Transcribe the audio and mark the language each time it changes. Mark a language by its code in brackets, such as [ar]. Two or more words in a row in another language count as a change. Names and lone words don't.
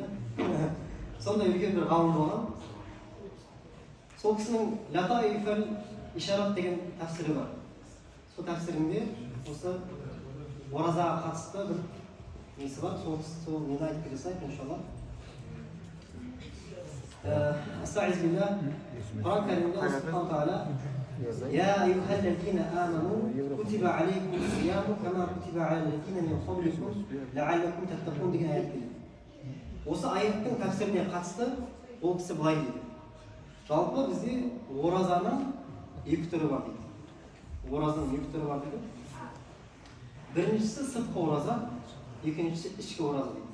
[kk] Сондай үлкен бір ғалым болған. Сол кісінің Латаифул Ишарат деген тәфсірі бар. Сол тәфсірінде осы оразаға қатысты бір несі бар. Сол нені айтып келе салайық, иншалла. [ar] أعوذ بالله. [kk] Құран кәрімде Алла [ar] سبحانه وتعالى يا أيها الذين آمنوا كتب عليكم الصيام كما كتب على الذين من قبلكم لعلكم تتقون [kk] деген аят келеді. Осы аяттың тәфсіріне қатысты ол кісі былай дейді. Жалпы бізде оразаның екі түрі бар дейді. Оразаның екі түрі бар дейді. Біріншісі сыртқы ораза, екіншісі ішкі ораза дейді.